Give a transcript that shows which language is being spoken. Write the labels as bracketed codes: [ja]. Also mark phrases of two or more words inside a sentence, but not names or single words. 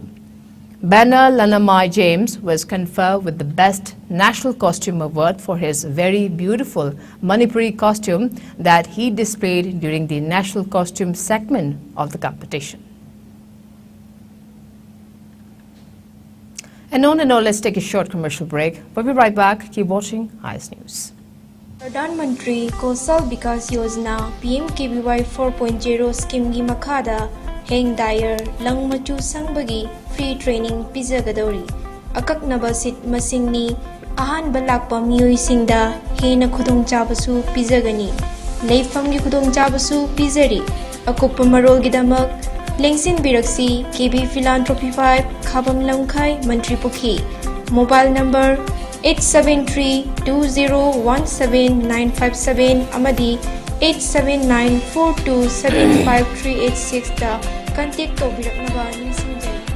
[en] Banner Lanamai James was conferred with the Best National Costume Award for his very beautiful Manipuri costume that he displayed during the national costume segment of the competition. And on and on, let's take a short commercial break. We'll be right back. Keep watching IS News. [mni] Pradhan Mantri Kausal Vikas Yojana PMKVY 4.0 scheme gi makhada hang dyer lang machu sangbagi free training pizagadori akaknaba sit masingni ahan balakpa miyoi singda hena khudong chabasu pizagani leifam gi khudong chabasu pizari akupa marol gidamak lengsin biraksi KB Philanthropy 5 Khabam Lamkhai Mantri Pukhi [en] mobile number [mni] 873-2017-957 amadi 879-4275386 da contact tobiraknaba ninsinjai.